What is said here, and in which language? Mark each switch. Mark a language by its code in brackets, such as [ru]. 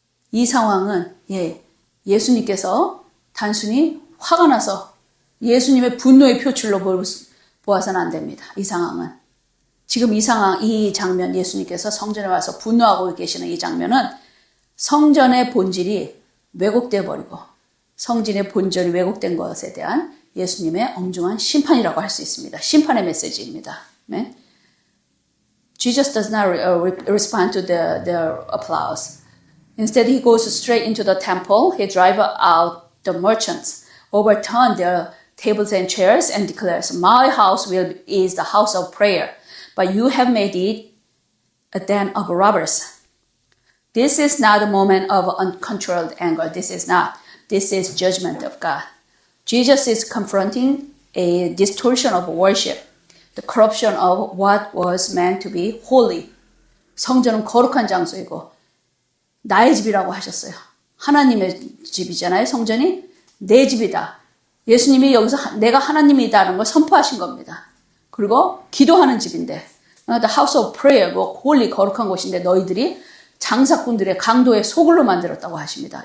[ko] 이 상황은 예수님께서 단순히 화가 나서 예수님의 분노의 표출로 보아서는 안 됩니다. 이 상황은. 지금 이 장면, 예수님께서 성전에 와서 분노하고 계시는 이 장면은 성전의 본질이 왜곡되어 버리고 성전의 본질이 왜곡된 것에 대한 예수님의 엄중한 심판이라고 할 수 있습니다. 심판의 메시지입니다. 네? [en] Jesus does not respond to their applause. Instead, he goes straight into the temple. He drives out the merchants, overturns their tables and chairs, and declares, "My house is the house of prayer, but you have made it a den of robbers." This is not a moment of uncontrolled anger. This is not. This is judgment of God. Jesus is confronting a distortion of worship, the corruption of what was meant to be holy. [ko] 성전은 거룩한 장소이고 나의 집이라고 하셨어요. 하나님의 집이잖아요. 성전이 내 집이다. 예수님이 여기서 내가 하나님이다라는 걸 선포하신 겁니다. 그리고 기도하는 집인데 [en] The house of prayer, [ko] 홀리 거룩한 곳인데 너희들이 장사꾼들의 강도의 소굴로 만들었다고 하십니다.